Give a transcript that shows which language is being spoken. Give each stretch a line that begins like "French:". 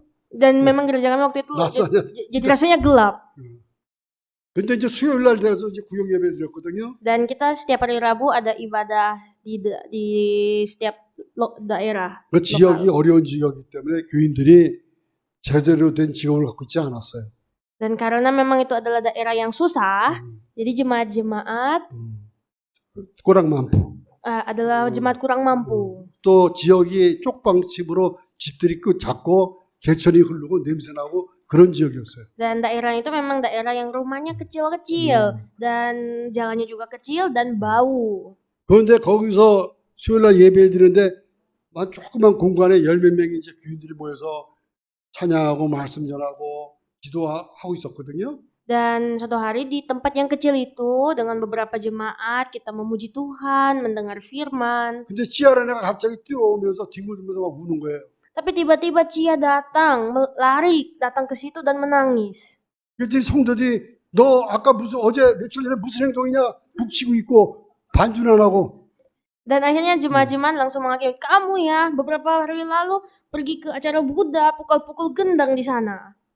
Indonesian: Dan memang gereja kami waktu itu jadi rasanya gelap.
Korean: 근데 이제 수요일 날 돼서 이제 구역 예배 드렸거든요.
Indonesian: Dan kita setiap hari Rabu ada ibadah di setiap daerah.
Korean: 그 지역이 어려운 지역이기 때문에 교인들이 제대로 된 직업을 갖고 있지 않았어요.
Indonesian: Dan karena memang itu adalah daerah yang susah, jadi jemaat-jemaat kurang mampu. adalah jemaat kurang mampu.
Korean: 또 지역이 쪽방집으로 집들이 작고 개천이 흐르고 냄새나고 그런 지역이었어요.
Indonesian: Dan daerah itu memang daerah yang rumahnya kecil-kecil dan jalannya juga kecil dan bau.
Korean: 그런데 거기서 수요일날 예배 드리는데 조그만 공간에 10몇 명이 이제 교인들이 모여서 찬양하고 말씀 전하고 기도하고 있었거든요.
Indonesian: Dan suatu hari di tempat yang kecil itu dengan beberapa jemaat kita memuji Tuhan, mendengar firman.
Korean: 근데 찌아라네가 갑자기 뛰어오면서 뒹굴면서 막 우는 거예요.
Indonesian: Tapi tiba-tiba Cia datang ke situ dan menangis.
Korean: 그랬더니 성도들이 너 아까 어제 며칠 전에 무슨 행동이냐 북치고 있고 반주는 안 하고.
Indonesian: Dan akhirnya jemaat-jemaat langsung menghakimi, kamu ya beberapa hari lalu pergi ke acara Buddha pukul-pukul gendang di sana.